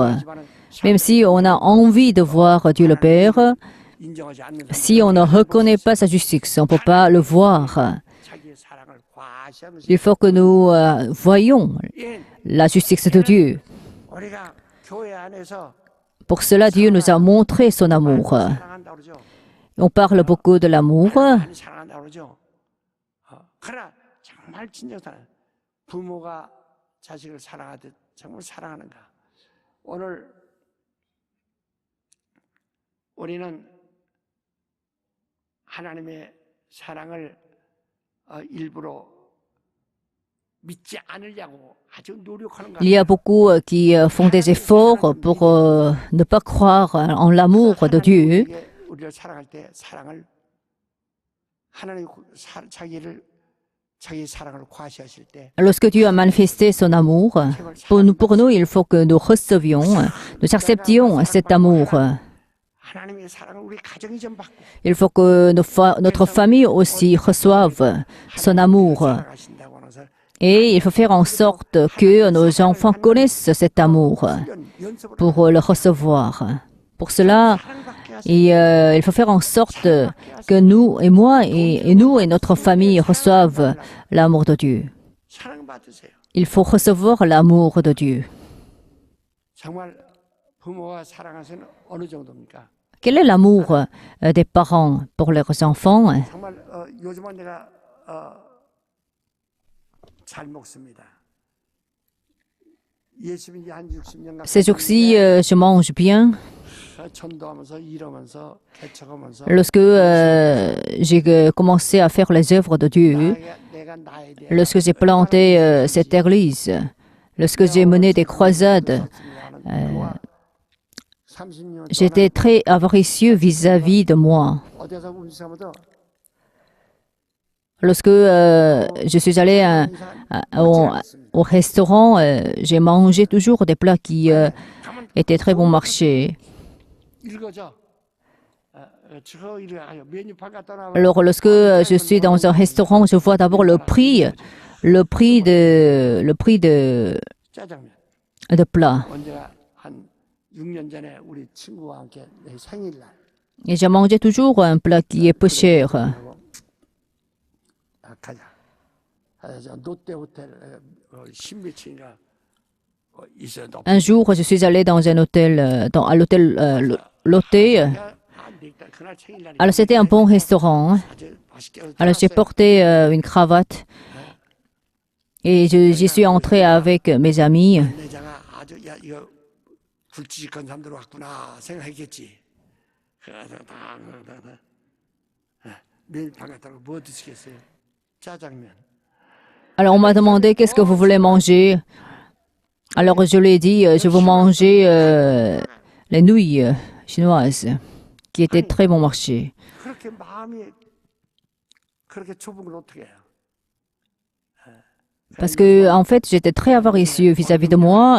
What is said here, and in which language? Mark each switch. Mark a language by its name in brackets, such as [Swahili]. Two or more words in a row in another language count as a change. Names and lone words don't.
[French] Même si on a envie de voir Dieu le Père, si on ne reconnaît pas sa justice, on ne peut pas le voir. Il faut que nous voyions la justice de Dieu. Pour cela, Dieu nous a montré son amour. On parle beaucoup de l'amour. [Korean] 부모가 자식을 사랑하듯 정말 사랑하는가? 오늘 우리는 하나님의 사랑을 일부러 믿지 않으려고 아주 노력하는 것. [French] Il y a beaucoup qui font des efforts pour ne pas croire en l'amour de Dieu. [Korean] 우리를 사랑할 때 사랑을 하나님 자기를 자기 사랑을 과시하실 때 [French] Lorsque Dieu a manifesté son amour, pour nous, il faut que nous recevions, nous acceptions cet amour. [Korean] 하나님의 사랑을 우리 가정이 좀 받고 [French] Il faut que notre famille aussi reçoive son amour. [Korean] 살아가신다고 하면서 [French] Et il faut faire en sorte que nos enfants connaissent cet amour [Korean] 연습을 [French] pour le recevoir. Pour cela, [Korean] 사랑받게 하세요. [French] il faut faire en sorte que nous et moi et nous et notre famille reçoivent l'amour de Dieu. [Korean] 사랑받으세요. [French] Il faut recevoir l'amour de Dieu. [Korean] 정말 부모가 사랑하시는 어느 정도입니까? [French] Quel est l'amour des parents pour leurs enfants? [Korean] 정말 요즘은 내가 잘 먹습니다. 예수님이 한 60년 [French] Ces jours-ci, je mange bien. [Korean] 전도하면서 일하면서 개척하면서 [French] Lorsque j'ai commencé à faire les œuvres de Dieu, [Korean] 내가 나에 대해 [French] lorsque j'ai planté cette église, lorsque j'ai mené des croisades, [Korean] 30년 [French] j'étais très avaricieux vis-à-vis de moi. [Korean] 어디서 음식하면서 [French] Lorsque je suis allé au restaurant, j'ai mangé toujours des plats qui étaient très bon marché. [Korean] 읽어져. 저 읽어요. 메뉴판 갖다 놔. [French] Alors, lorsque je suis dans un restaurant, je vois d'abord le prix [Korean] 짜장면. [French] de plat. [Korean] 언제가 한 6년 전에 우리 친구와 함께 내 생일날 Et j'ai mangé toujours un plat qui est peu cher. 가자. 저 롯데 호텔 10몇 층인가 있어요. [French] Un jour, je suis allé dans un hôtel, à l'hôtel Lotte. [Korean] 그날 생일날 [French] Alors, c'était un bon restaurant. [Korean] 아주 맛있게 [French] Alors, j'ai porté une cravate et j'y suis entré avec mes amis. [Korean] 내자가 아주 야 이거 굵직한 사람들 왔구나 생각했겠지. 그래서 다 메뉴판 갖다 놓고 뭐 드시겠어요? 짜장면. [French] Alors, on m'a demandé qu'est-ce que vous voulez manger. Alors, je lui ai dit, je veux manger les nouilles chinoises, qui étaient très bon marché. [Korean] 그렇게 마음이 그렇게 좁은 걸 어떻게 해요? [French] Parce que, en fait, j'étais très avaricieux vis-à-vis de moi.